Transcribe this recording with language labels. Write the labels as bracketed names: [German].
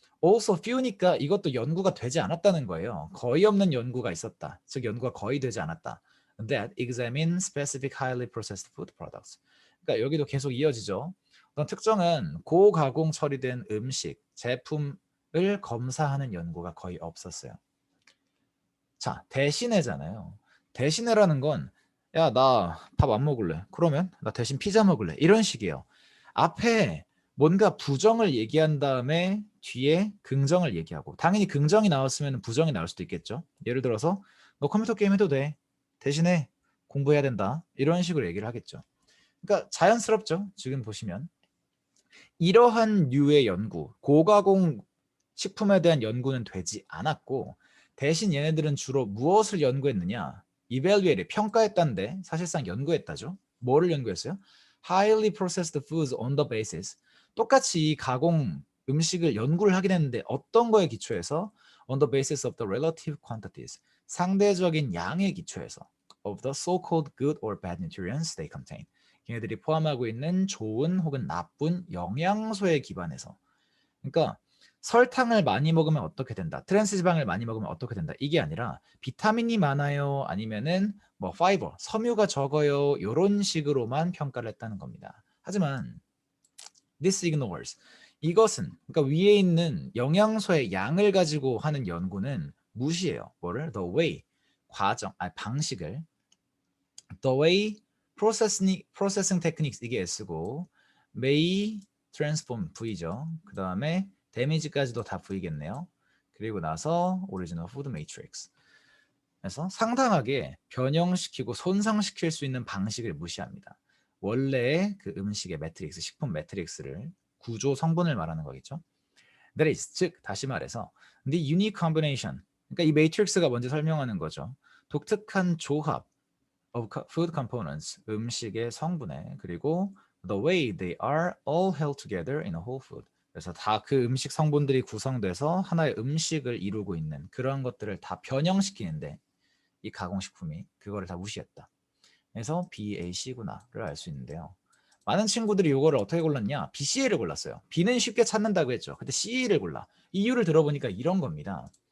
[English] also few [Korean] 니까 이것도 연구가 되지 않았다는 거예요. 거의 없는 연구가 있었다. 즉 연구가 거의 되지 않았다. [English] That examine specific highly processed food products. [Korean] 그러니까 여기도 계속 이어지죠. 어떤 특정한 고가공 처리된 음식, 제품을 검사하는 연구가 거의 없었어요. 자, 대신에잖아요. 대신에라는 건 야, 나 밥 안 먹을래. 그러면 나 대신 피자 먹을래. 이런 식이에요. 앞에 뭔가 부정을 얘기한 다음에 뒤에 긍정을 얘기하고 당연히 긍정이 나왔으면 부정이 나올 수도 있겠죠. 예를 들어서 너 컴퓨터 게임 해도 돼. 대신에 공부해야 된다. 이런 식으로 얘기를 하겠죠. 그러니까 자연스럽죠. 지금 보시면 이러한 류의 연구, 고가공 식품에 대한 연구는 되지 않았고 대신 얘네들은 주로 무엇을 연구했느냐? evaluate, 평가했다는데 사실상 연구했다죠. 뭐를 연구했어요? [English] Highly processed foods on the basis. [Korean] 똑같이 이 가공 음식을 연구를 하긴 했는데 어떤 거에 기초해서? [English] On the basis of the relative quantities. [Korean] 상대적인 양의 기초해서 [English] of the so-called good or bad nutrients they contain. [Korean] 얘네들이 포함하고 있는 좋은 혹은 나쁜 영양소에 기반해서. 그러니까 설탕을 많이 먹으면 어떻게 된다. 트랜스 지방을 많이 먹으면 어떻게 된다. 이게 아니라 비타민이 많아요. 아니면은 뭐 파이버, 섬유가 적어요. 이런 식으로만 평가를 했다는 겁니다. 하지만 [English] this ignores. [Korean] 이것은 그러니까 위에 있는 영양소의 양을 가지고 하는 연구는 무시해요. 뭐를? [English] The way, [Korean] 과정, 방식을 [English] the way processing techniques [Korean] 이게 S고 [English] may transform [Korean] V죠. 그 다음에 damage까지도 다 V겠네요. 그리고 나서 [English] original food matrix. [Korean] 그래서 상당하게 변형시키고 손상시킬 수 있는 방식을 무시합니다. 원래의 그 음식의 매트릭스, 식품 매트릭스를 구조 성분을 말하는 거겠죠. [English] That is, [Korean] 즉 다시 말해서 [English] the unique combination. [Korean] 그러니까 이 매트릭스가 먼저 설명하는 거죠. 독특한 조합 [English] of food components, [Korean] 음식의 성분에 그리고 [English] the way they are all held together in a whole food. [Korean] 그래서 다 그 음식 성분들이 구성돼서 하나의 음식을 이루고 있는 그런 것들을 다 변형시키는데 이 가공식품이 그거를 다 무시했다. 그래서 BAC구나를 알 수 있는데요. 많은 친구들이 이거를 어떻게 골랐냐? BCA를 골랐어요. B는 쉽게 찾는다고 했죠. 근데 C를 골라. 이유를 들어보니까 이런 겁니다.